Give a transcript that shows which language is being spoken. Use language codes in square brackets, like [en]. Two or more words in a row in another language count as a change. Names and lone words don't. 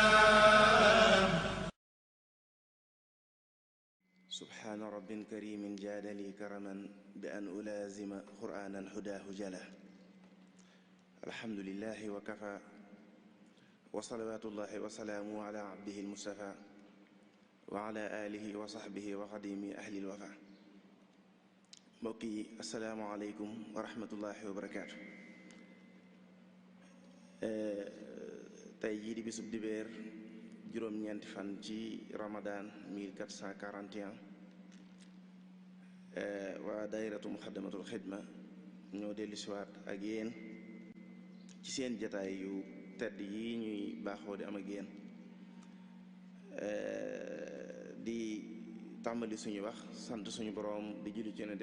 [ar] سبحان رب كريم جاد لي كرما بأن ألازم قرآنا هداه جلا الحمد لله وكفى وصلوات الله وسلامه على عبده المصطفى وعلى آله وصحبه وخديم أهل الوفا mbokki السلام عليكم ورحمة الله وبركاته [wo] tey jii di bisub dibéer juróom-ñeenti fan ci Ramadan 1441 waa daayiratu muxaddamatul xidma ñoo dellu siwaat ak yéen ci seen jataay yu tedd yi ñuy baaxoo di am ak yéen di tàmbali suñu wax sant suñu boroom di julli ci yonent